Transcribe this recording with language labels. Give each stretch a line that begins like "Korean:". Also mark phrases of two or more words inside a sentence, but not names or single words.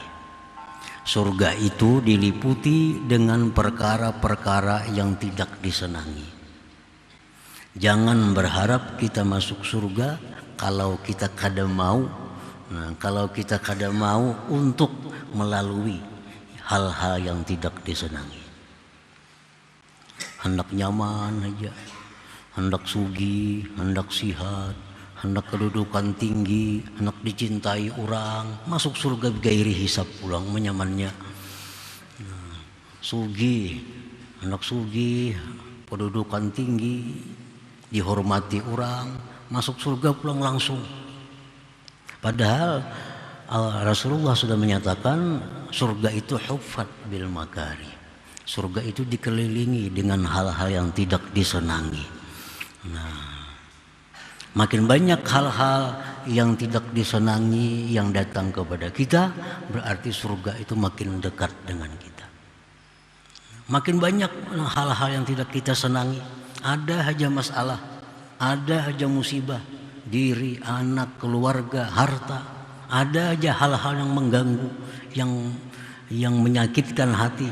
Indonesian: Surga itu diliputi dengan perkara-perkara yang tidak disenangi. Jangan berharap kita masuk surga kalau kita kada mau. Kalau kita kada mau untuk melalui hal-hal yang tidak disenangi.
Banjar: Hendak nyaman aja, hendak sugih, hendak sihat, hendak kedudukan tinggi, hendak dicintai orang, masuk surga
Arabic: غير حساب
Banjar: pulang menyamannya. Sugih, hendak sugih, kedudukan tinggi, dihormati orang, masuk surga pulang langsung.
Indonesian: Padahal Rasulullah sudah menyatakan surga itu
Arabic: حفت بالمكاره.
Indonesian: Surga itu dikelilingi dengan hal-hal yang tidak disenangi. Nah, makin banyak hal-hal yang tidak disenangi yang datang kepada kita, berarti surga itu makin dekat dengan kita. Makin banyak hal-hal yang tidak kita senangi, ada aja masalah, ada aja musibah, diri, anak, keluarga, harta, ada aja hal-hal yang mengganggu, yang menyakitkan hati.